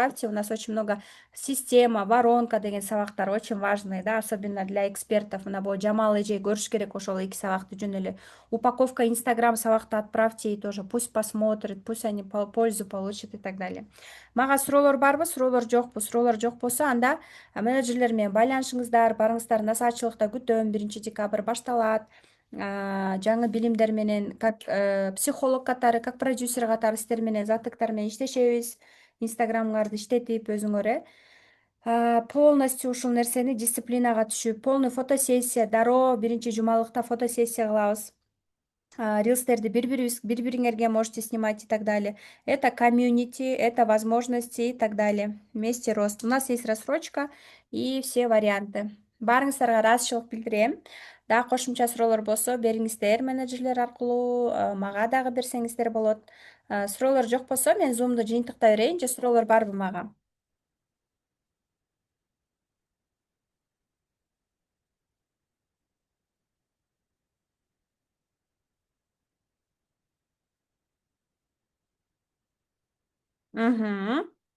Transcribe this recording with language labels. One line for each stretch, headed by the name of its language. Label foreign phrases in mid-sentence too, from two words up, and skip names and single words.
Russian: У нас очень много система, воронка
Kyrgyz: деген сабактар
Russian: очень важные, да, особенно для экспертов.
Kyrgyz: Мына бул Жамал эжей көрүш керек ошол 2 сабакты жөн эле.
Russian: Упаковка Инстаграм
Kyrgyz: сабакты
Russian: отправьте и тоже пусть посмотрят, пусть они пользу получат и так далее.
Kyrgyz: Мага суроолор барбы? Суроолор жокпу? Суроолор жок болсо анда менеджерлер менен байланышыңыздар, барыңыздар. Насаатчылыкта күтөм. 1 декабрь башталат. Жаңы билимдер менен
Russian: как психолог
Kyrgyz: катары,
Russian: как продюсер
Kyrgyz: катары сиздер менен заттыктар менен иштешебиз. Инстаграмыңарды иштетип өзүңөр полностью ушул нерсени дисциплинага түшүп,
Russian: полный фотосессия,
Kyrgyz: дароо 1 жумалыкта фотосессия кылабыз. Рилстерди бири-бириңерге
Russian: можете снимать и так далее. Это комьюнити, это возможности и так далее. Вместе рост. У нас есть рассрочка и все варианты.
Kyrgyz: Барыңыздарга ыраазычылык билдирем. Дагы кошумча суроолор болсо бериңиздер менеджерлер аркылуу, мага дагы берсеңиздер болот. Суроолор жок болсо мен Zoom'ду жыйынтыктай берейин же суроолор барбы мага? Мгм.